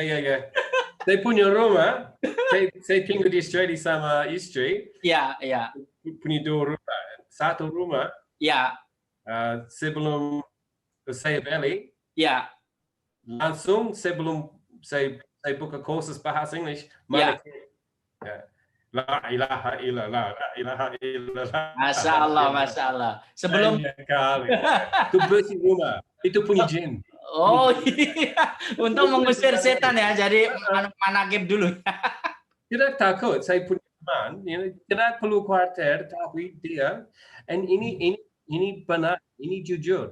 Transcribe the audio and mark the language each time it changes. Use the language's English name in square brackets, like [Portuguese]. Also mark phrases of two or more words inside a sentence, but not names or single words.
[Indonesian] Saya punya rumah, saya tinggal di Australia sama istri. Ya. Punya 2 rumah. Satu rumah. Ya. Sebelum saya balik. Ya. Langsung sebelum saya buka kursus bahasa Inggris. Manakib. Ya. [Arabic] لا إله إلا الله لا إله إلا الله. ما شاء الله. [Indonesian] Sebelum itu bersih rumah, itu punya jin. Oh iya, untuk mengusir setan ya, jadi manakib dulu. Tidak takut, saya punya teman, tidak perlu khawatir, tapi dia, and ini benar, ini jujur.